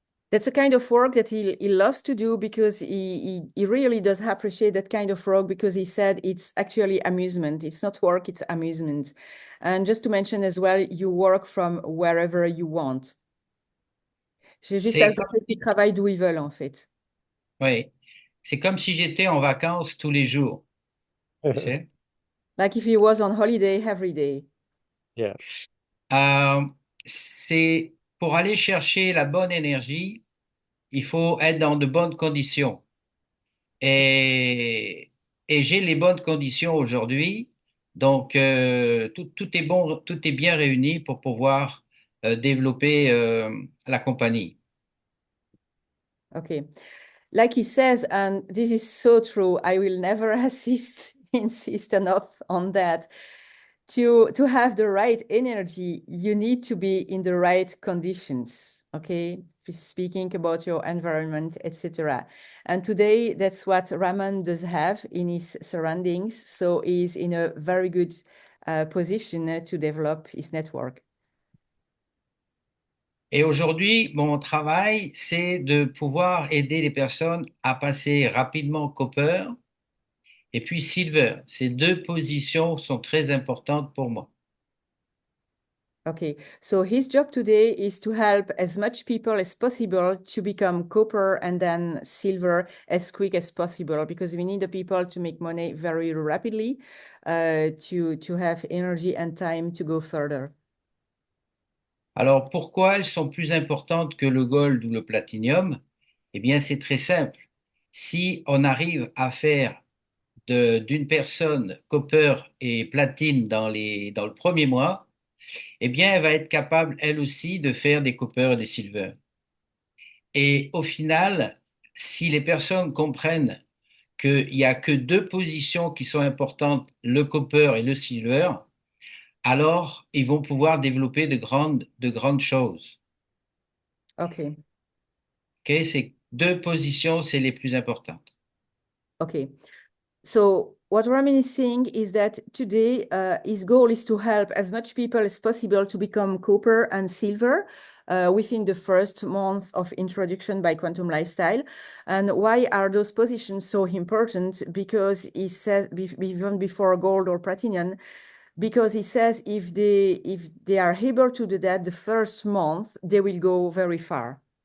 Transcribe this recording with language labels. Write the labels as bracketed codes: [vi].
[en] That's a kind of work that he loves to do because he really does appreciate that kind of work because he said it's actually amusement. It's not work, it's amusement. And just to mention as well, you work from wherever you want. [fr] J'ai juste C'est ajouté qu'ils travaillent d'où ils veulent en fait. Oui, c'est comme si j'étais en vacances tous les jours. Tu sais? [en] Like if he was on holiday every day. Yeah. [fr] C'est pour aller chercher la bonne énergie, il faut être dans de bonnes conditions. Et j'ai les bonnes conditions aujourd'hui. Donc, tout est bon, tout est bien réuni pour pouvoir développer la compagnie. [en] Okay. Like he says, and this is so true, I will never insist enough on that. To have the right energy, you need to be in the right conditions, okay? Speaking about your environment, etc. And today, that's what Raman does have in his surroundings. So he's in a very good position to develop his network. [fr] Et aujourd'hui, mon travail, c'est de pouvoir aider les personnes à passer rapidement Copper et puis Silver. Ces deux positions sont très importantes pour moi. [en] Okay, so his job today is to help as much people as possible to become copper and then silver as quick as possible because we need the people to make money very rapidly to have energy and time to go further. [fr] Alors, pourquoi elles sont plus importantes que le gold ou le platinum? Eh bien, c'est très simple. Si on arrive à faire d'une personne copper et platine dans le premier mois, eh bien, elle va être capable, elle aussi, de faire des copper et des silver. Et au final, si les personnes comprennent qu'il n'y a que deux positions qui sont importantes, le copper et le silver, alors ils vont pouvoir développer de grandes choses. [en] Okay. Okay? [fr] Ces deux positions, c'est les plus importantes. [en] Okay. So what Ramin is saying is that today his goal is to help as much people as possible to become copper and silver within the first month of introduction by Quantum Lifestyle. And why are those positions so important? Because he says, even before gold or platinum, because he says if they are able to do that the first month, they will go very far.